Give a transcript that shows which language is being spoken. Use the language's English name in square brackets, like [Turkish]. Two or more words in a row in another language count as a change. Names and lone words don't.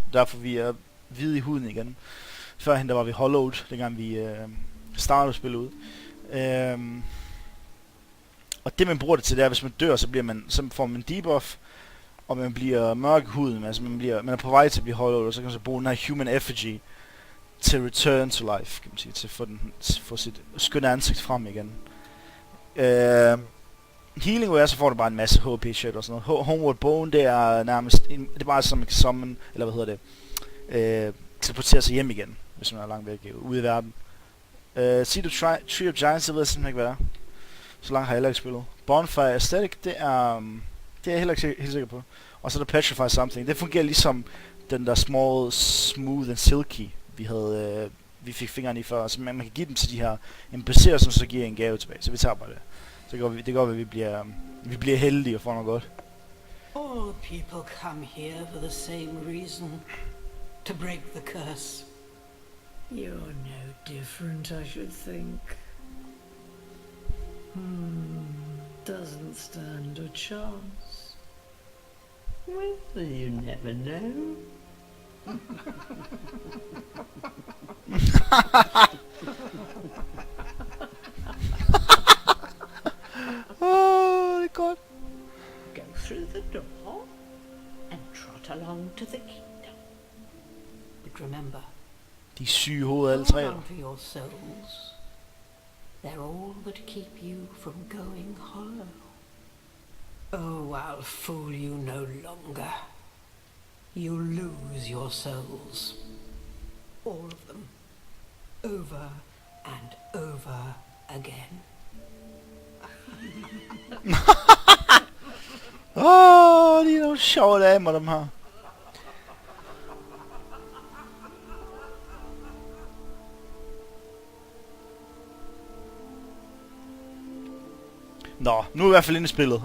[Danish] Derfor vi er hvide i huden igen. Førhen der var vi hollowed, dengang vi startede spillet ud. Og det man bruger det til, det er, hvis man dør, så får man debuff. Og man bliver mørk i huden, altså man er på vej til at blive hollowed, og så kan man så bruge den her [English] human effigy [Danish] til [English] return to life, [Danish] kan man sige, til at få sit skønne ansigt frem igen. Healing Ware, så får du bare en masse HP shit og sådan noget. Homeward Bone, det er nærmest det er bare som man kan summon, eller hvad hedder det, teleportere sig hjem igen, hvis man er langt væk ude i verden. Seed of Tree of Giants, det ved jeg simpelthen ikke, hvad det er. Så langt har jeg heller ikke spillet. Bonfire Aesthetic, det er jeg heller ikke helt sikker på. Og så er der Petrify Something. Det fungerer ligesom den der small, smooth and silky, vi fik fingrene i før. Så man kan give dem til de her NPC'er, som så giver en gave tilbage. Så vi tager bare det. Så det går, at vi bliver heldige og får noget godt. [English] All people come here for the same reason. To break the curse. You're no different, I should think. Doesn't stand a chance. Well, you never know. [Danish] Oh, det er godt. [English] Go through the door and trot along to the kingdom. But remember, [Danish] De er syge hoved alle tre. [English] hold on to your souls. They're all that keep you from going hollow. Oh, I'll fool you no longer. You lose your souls. All of them. Over and over again. [Danish] De er nogle sjove damer, dem her. Nå, nu er vi i hvert fald inde i spillet.